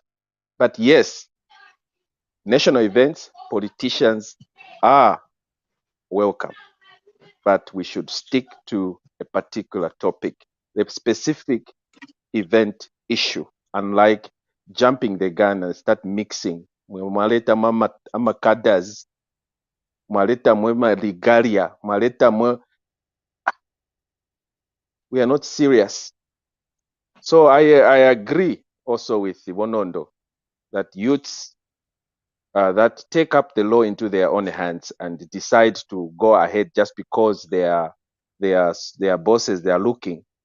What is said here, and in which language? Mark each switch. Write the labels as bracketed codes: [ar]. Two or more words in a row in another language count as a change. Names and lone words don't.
[en] But yes, national events, politicians are welcome, but we should stick to a particular topic, the specific event issue, unlike jumping the gun and start mixing. [bem] Mwaleta amakadas, mwaleta mwe regalia, mwaleta mwe. [en] We are not serious. So I agree also with Nondo that youths that take up the law into their own hands and decide to go ahead just because their bosses they are looking.